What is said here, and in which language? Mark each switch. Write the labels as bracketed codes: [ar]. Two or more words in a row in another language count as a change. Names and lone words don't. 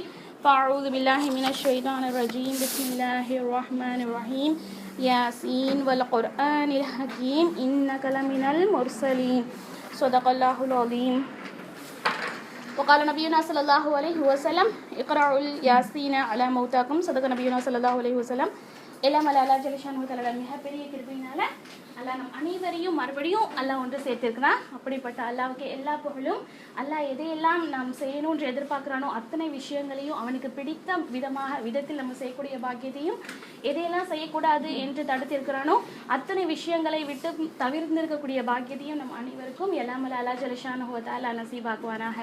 [ar] فأعوذ بالله من الشيطان الرجيم. بسم الله الرحمن الرحيم. يس والقرآن الحكيم. إنك لمن المرسلين. صدق الله العظيم. وقال نبينا صلى الله عليه وسلم اقرأوا الياسين على موتاكم. صدق نبينا صلى الله عليه وسلم. [ta] எல்லாம் [ar] الله جل شأنه تعالى [ta] மிகப்பெரிய கிருபையினால அல்லாஹ் நம் அனைவரையும் மறுபடியும் அல்லாஹ் ஒன்று சேர்த்திருக்கிறான். அப்படிப்பட்ட அல்லாஹ்வுக்கு எல்லா புகழும். அல்லாஹ் எதையெல்லாம் நாம் செய்யணும்னு எதிர்பார்க்கிறானோ அத்தனை விஷயங்களையும் அவனுக்கு பிடித்த விதத்தில் நம்ம செய்யக்கூடிய பாக்கியத்தையும், எதையெல்லாம் செய்யக்கூடாது என்று தடுத்திருக்கிறானோ அத்தனை விஷயங்களை விட்டு தவிர்த்திருக்கக்கூடிய பாக்கியத்தையும் நம் அனைவருக்கும் எல்லாம் [ar] الله جل شأنه تعالى [ta] நசீபாக்குவானாக.